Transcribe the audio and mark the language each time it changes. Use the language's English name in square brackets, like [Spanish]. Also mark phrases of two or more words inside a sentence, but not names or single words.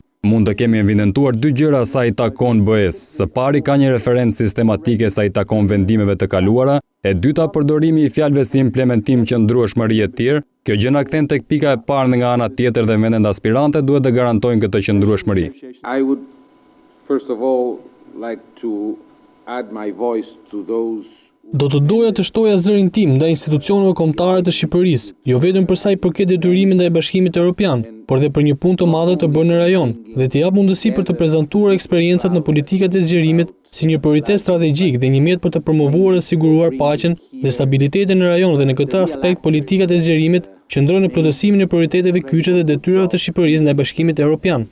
[Albanian] Mund të kemi evidentuar 2 gjëra sa i takon BE-s. Së pari ka një referencë sistematike sa i takon vendimeve të kaluara, e dyta përdorimi i fjalëve si implementim, qëndrueshmëri e tjerë. Kjo gjë na kthen tek pika e parë nga ana tjetër dhe vendet aspirante duhet të garantojnë këtë qëndrueshmëri. [English] I would first of all like to add my voice to those. [Albanian] Do të doja të shtoja zërin tim ndaj institucioneve kombëtare të Shqipërisë, jo vetëm për sa i përket detyrimit ndaj Bashkimit Evropian, por edhe për një punë të madhe të bërë në rajon, dhe të jap mundësi për të prezantuar eksperiencat në politikat e zgjerimit si një prioritet strategjik dhe një mjet për të promovuar dhe siguruar paqen dhe stabilitetin në rajon, dhe në këtë aspekt politikat e zgjerimit qëndrojnë në plotësimin e prioriteteve kyçe dhe detyrave të Shqipërisë ndaj Bashkimit Evropian.